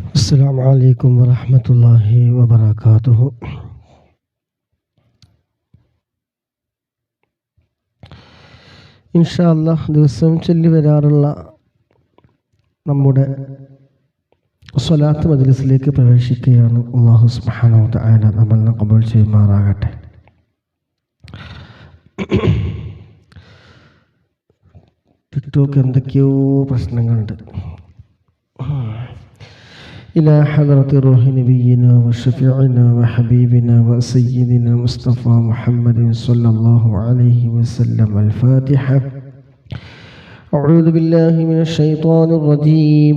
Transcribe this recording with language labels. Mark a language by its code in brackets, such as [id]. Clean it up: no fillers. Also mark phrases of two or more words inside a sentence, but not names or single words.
[ar] السلام عليكم ورحمة الله وبركاته. إن شاء الله [ml] ദിവസവും ചൊല്ലി വരാറുള്ള നമ്മുടെ സ്വലാത്ത് മജ്ലിസിലേക്ക് പ്രവേശിക്കുകയാണ്. [ar] الله سبحانه وتعالى [ml] നമ്മളെ ഖബൂൽ ചെയ്യുമാറാകട്ടെ. ടിക്ടോക്ക് എന്തൊക്കെയോ പ്രശ്നങ്ങളുണ്ട്. [ar] إلى حضرة روح نبينا وشفيعنا وحبيبنا وسيدنا مصطفى محمد صلى الله عليه وسلم. الفاتحة. أعوذ بالله من الشيطان الرجيم.